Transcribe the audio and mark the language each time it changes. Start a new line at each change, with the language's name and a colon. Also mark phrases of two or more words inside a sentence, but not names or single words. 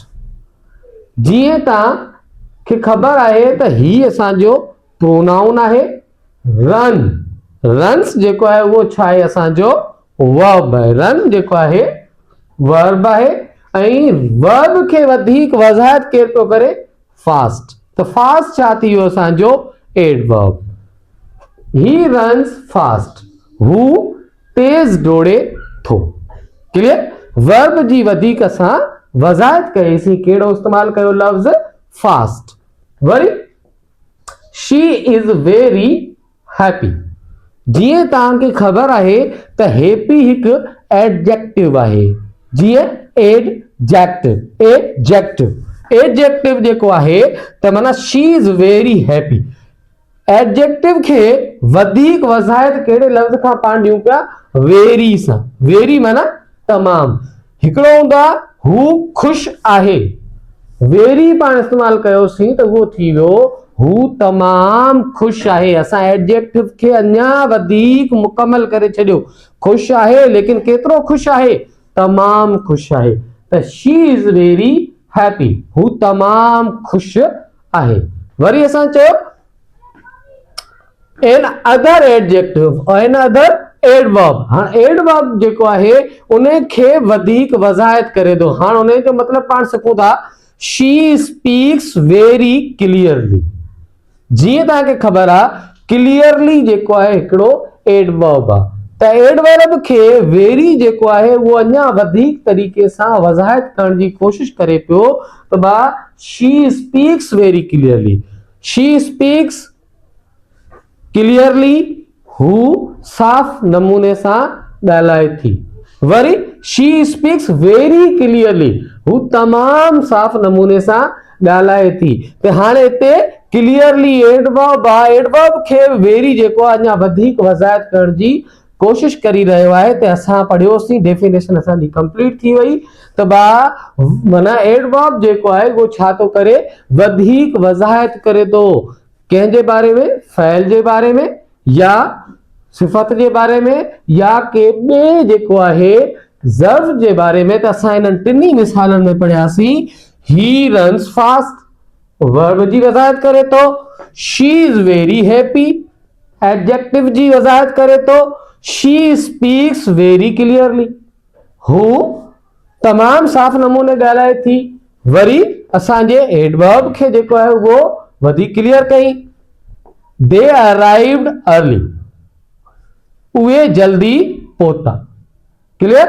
Sindhi: जीअं तव्हांखे ख़बर आहे त ही असांजो प्रोनाउन आहे, रन, रन्स जेको आहे उहो छा आहे? असांजो वर्ब आहे। रन जेको आहे वर्ब आहे ऐं वर्ब खे वधीक वज़ाहत केरु थो करे? फास्ट। त फास्ट छा थी वियो? असांजो एडवर्ब।
English: he runs fast,
Sindhi: हू तेज़ डोड़े थो। क्लियर? वर्ब जी वधीक असां वज़ाहत कईसीं, कहिड़ो इस्तेमाल कयो लफ़्ज़?
English: fast.
Sindhi: वरी
English: she is very happy.
Sindhi: जीअं तव्हांखे ख़बर आहे त हैप्पी हिकु एडजेक्टिव आहे। जीअं एडजेक्टिव, एडजेक्टिव जेको आहे त माना
English: she is very happy.
Sindhi: एडजेक्टिव खे वधीक वज़ाहत कहिड़े लफ़्ज़ खां पाण ॾियूं पिया? वेरी सां। वेरी माना तमामु। हिकिड़ो हूंदो आहे हू ख़ुशि आहे, वेरी पाण इस्तेमाल कयोसीं त उहो थी वियो हू तमामु ख़ुशि आहे। असां एडजेक्टिव खे अञा वधीक मुकमल करे छॾियो। ख़ुशि आहे, लेकिन केतिरो ख़ुशि आहे? तमामु ख़ुशि आहे। त
English: she is very happy,
Sindhi: हू तमामु ख़ुशि आहे। वरी असां चयो
English: an other adjective, an other adverb.
Sindhi: हाणे एडवर्ब जेको आहे उन खे वधीक वज़ाहत करे थो। हाणे उन जो मतिलबु पाण सघूं था
English: she speaks very clearly.
Sindhi: जीअं तव्हांखे ख़बर आहे क्लियरली जेको आहे हिकिड़ो एडवर्ब आहे, त एडवर्ब खे वेरी जेको आहे उहो अञा वधीक तरीक़े सां वज़ाहत करण जी कोशिशि करे पियो त बा
English: she speaks very clearly. she speaks clearly,
Sindhi: हू साफ़ नमूने सां ॻाल्हाए थी। वरी
English: she speaks very clearly,
Sindhi: हू तमामु साफ़ नमूने सां ॻाल्हाए थी। त हाणे हिते क्लियरली एडवर्ब आहे, एडवर्ब खे वेरी जेको आहे अञा वधीक वज़ाहत करण जी कोशिशि करी रहियो आहे। त असां पढ़ियोसीं, डेफिनेशन असांजी कंप्लीट थी वई त माना एडवर्ब जेको आहे उहो छा थो करे? वधीक वज़ाहत करे थो। कंहिंजे बारे में? फ़इल जे बारे में या सिफ़त जे बारे में या के ॿिए जेको आहे ज़र्फ़ जे बारे में, त असां इन्हनि टिनी मिसालनि में पढ़ियासीं।
English: he runs fast verb
Sindhi: जी वज़ाहत करे थो,
English: she is very happy adjective
Sindhi: जी वज़ाहत करे थो,
English: she speaks very clearly
Sindhi: हू तमाम साफ़ नमूने ॻाल्हाए थी। वरी असांजे एडवर्ब खे जेको आहे उहो वधीक क्लियर कई।
English: they arrived early
Sindhi: उहे जल्दी पहुता। क्लियर।